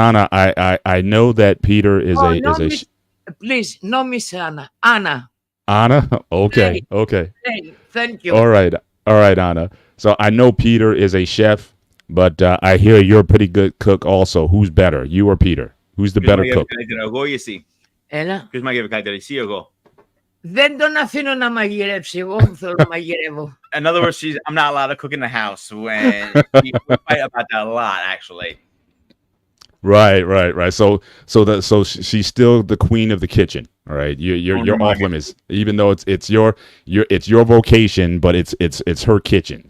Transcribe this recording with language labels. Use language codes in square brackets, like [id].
[en] Anna, I know that Peter is please, no Miss Anna. Anna. Anna? Okay. Hey, thank you. All right, Anna. So I know Peter is a chef, but I hear you're a pretty good cook also. Who's better, you or Peter? Who's the better cook? [el] Εγώ ή εσύ? Έλα. Ποιος μαγειρεύει καλύτερα, εσύ ή εγώ? Δεν τον αφήνω να μαγειρεύσει. Εγώ που θέλω να μαγειρεύω. [en] In other words, I'm not allowed to cook in the house. When we fight about that a lot, actually. Right. So she's still the queen of the kitchen. All right, you're off limits, even though it's your vocation, but it's her kitchen.